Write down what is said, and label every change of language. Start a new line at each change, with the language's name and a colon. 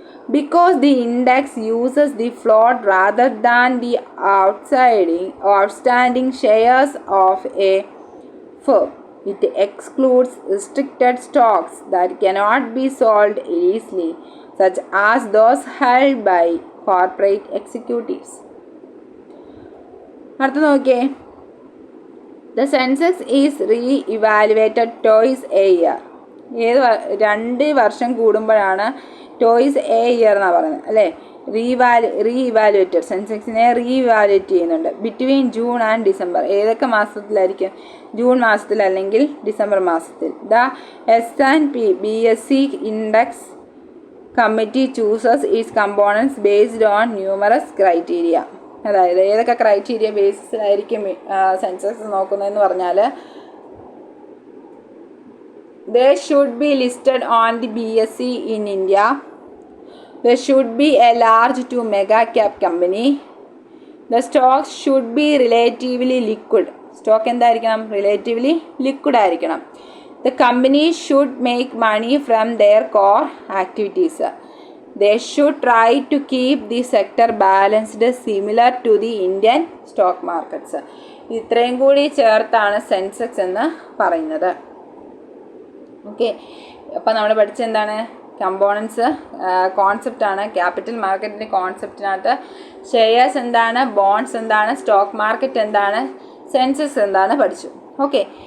English: Because the index uses the float rather than the outstanding shares of a firm, it excludes restricted stocks that cannot be sold easily, such as those held by corporate executives.
Malayalam: അടുത്ത നോക്കിയേ.
English: The Sensex is re-evaluated twice a year.
Malayalam: 2 വർഷം കൂടുമ്പോഴാണ്
English: twice a year
Malayalam: എന്നാണ് പറയുന്നത് അല്ലേ. റീഇവാലുവേറ്റഡ് സെൻസെക്സിനെ റീഇവാലുവേറ്റ് ചെയ്യുന്നുണ്ട്
English: Between June and December.
Malayalam: ഏതൊക്കെ മാസത്തിലായിരിക്കും? June മാസത്തിൽ അല്ലെങ്കിൽ ഡിസംബർ മാസത്തിൽ.
English: The S&P BSE index committee chooses is components based on numerous criteria.
Malayalam: അതായത് ഏതൊക്കെ ക്രൈറ്റീരിയ ബേസിസിലായിരിക്കും സെൻസെക്സ് നോക്കുന്നതെന്ന് പറഞ്ഞാൽ
English: they should be listed on the BSE in India. There should be a large to mega cap company. The stocks should be relatively liquid.
Malayalam: Stock എന്തായിരിക്കണം?
English: Relatively liquid
Malayalam: ആയിരിക്കണം.
English: The company should make money from their core activities. They should try to keep the sector balanced similar to the Indian stock markets.
Malayalam: ഇത്രയും കൂടി ചേർത്താണ് Sensex എന്ന് പറയുന്നത്. Okay. അപ്പോൾ നമ്മൾ പഠിച്ച എന്താണ്? കമ്പോണൻസ് കോൺസെപ്റ്റാണ്. ക്യാപിറ്റൽ മാർക്കറ്റിൻ്റെ കോൺസെപ്റ്റിനകത്ത് ഷെയർസ് എന്താണ്, ബോണ്ട്സ് എന്താണ്, സ്റ്റോക്ക് മാർക്കറ്റ് എന്താണ്, സെൻസസ് എന്താണ് പഠിച്ചു. ഓക്കെ.